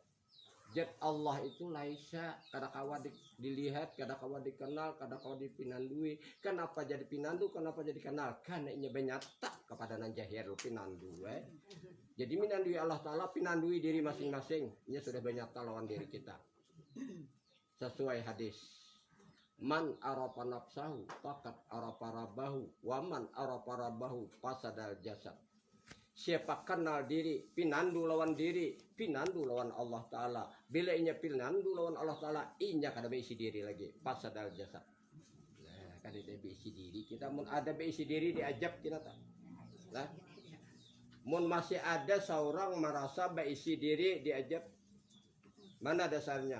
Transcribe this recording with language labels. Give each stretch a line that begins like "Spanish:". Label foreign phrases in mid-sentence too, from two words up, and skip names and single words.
Banjar: Zat Allah itu laisa, kada kawa dilihat, kada kawa dikenal, kada kawa dipinandui. Kenapa jadi pinandu, kenapa jadi kenal? Karena ini benyata kepada nan jahir pinandu. Jadi minandui Allah Ta'ala, pinandui diri masing-masing. Ini sudah benyata lawan diri kita. Sesuai hadis.
Arabic: من عرف نفسه فقد عرف ربه، ومن عرف ربه فسد الجسد.
Banjar: Siapa kenal diri, pinandu lawan diri, pinandu lawan Allah Ta'ala. Bila inya pinandu lawan Allah Ta'ala, inya kada beisi diri lagi,
Arabic: فسد الجسد.
Banjar: Nah, kada beisi diri, kita mun ada beisi diri diajab kita tak. Nah, mun masih ada seorang merasa beisi diri diajab, mana dasarnya?